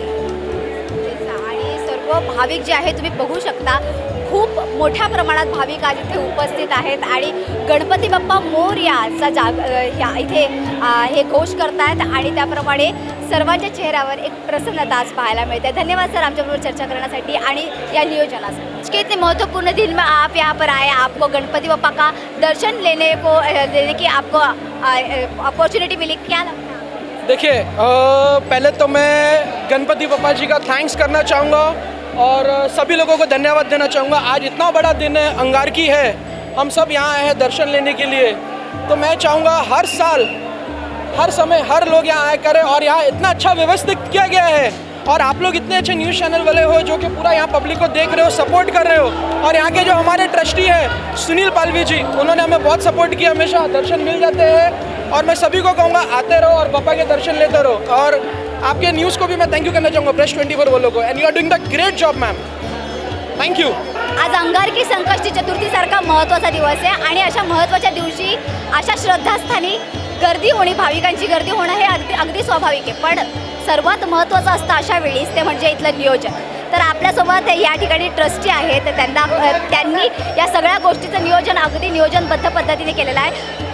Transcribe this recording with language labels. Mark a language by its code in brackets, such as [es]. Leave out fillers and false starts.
[mr] आणि सर्व भाविक जे आहे तुम्ही बघू शकता खूप मोठ्या प्रमाणात भाविक आज इथे उपस्थित आहेत आणि गणपती बाप्पा मोरयाचा इथे हे घोष करतायत आणि त्याप्रमाणे सर्वांच्या चेहऱ्यावर एक प्रसन्नता आज पाहायला मिळते. धन्यवाद सर आमच्याबरोबर चर्चा करण्यासाठी आणि या नियोजनासाठी. [hi] के इतने महत्वपूर्ण दिन में आप यहाँ पर आए, आपको गणपति बाप्पा का दर्शन लेने की आपको अपॉर्चुनिटी मिली, क्या लगता है? देखिए पहले तो मैं गणपति बाप्पा जी का थैंक्स करना चाहूँगा और सभी लोगों को धन्यवाद देना चाहूँगा. आज इतना बड़ा दिन है, अंगारकी है, हम सब यहाँ आए हैं दर्शन लेने के लिए. तो मैं चाहूँगा हर साल हर समय हर लोग यहाँ आया करें. और यहाँ इतना अच्छा व्यवस्थित किया गया है और आप लोग इतने अच्छे न्यूज़ चैनल वाले हो जो कि पूरा यहाँ पब्लिक को देख रहे हो, सपोर्ट कर रहे हो. और यहाँ के जो हमारे ट्रस्टी हैं सुनील पालवी जी, उन्होंने हमें बहुत सपोर्ट किया, हमेशा दर्शन मिल जाते हैं. और मैं सभी को कहूँगा आते रहो और बाप्पा के दर्शन लेते रहो. और आपके न्यूज़ को भी मैं थैंक यू करना चाहूँगा, प्रेस 24 वालों को. [en] And you are doing the great job ma'am, thank you. [mr] आज अंगारकी संकष्टी चतुर्थीसारखा महत्त्वाचा दिवस आहे आणि अशा महत्त्वाच्या दिवशी अशा श्रद्धास्थानी गर्दी होणे, भाविकांची गर्दी होणं हे अगदी स्वाभाविक आहे. पण सर्वात महत्त्वाचं असतं अशा वेळीच ते म्हणजे इथलं नियोजन. तर आपल्यासोबत या ठिकाणी ट्रस्टी आहेत, त्यांनी या सगळ्या गोष्टीचं नियोजन अगदी नियोजनबद्ध पद्धतीने केलेलं आहे.